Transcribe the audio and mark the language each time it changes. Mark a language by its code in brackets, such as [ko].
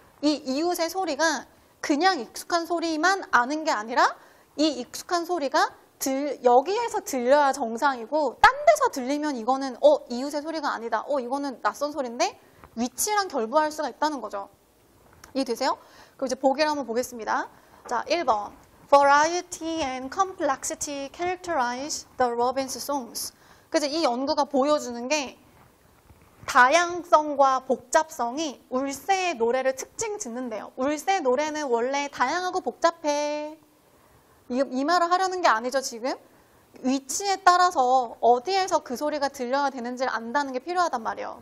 [ko] 이 이웃의 소리가 그냥 익숙한 소리만 아는 게 아니라 이 익숙한 소리가 여기에서 들려야 정상이고 딴 데서 들리면 이거는 이웃의 소리가 아니다. 이거는 낯선 소리인데 위치랑 결부할 수가 있다는 거죠. 이해되세요? 그럼 이제 보기를 한번 보겠습니다. 자, 1번. [en] Variety and complexity characterize the Robbins songs. [ko] 그래서 이 연구가 보여주는 게 다양성과 복잡성이 울새의 노래를 특징 짓는데요. 울새 노래는 원래 다양하고 복잡해. 이 말을 하려는 게 아니죠, 지금. 위치에 따라서 어디에서 그 소리가 들려야 되는지를 안다는 게 필요하단 말이에요.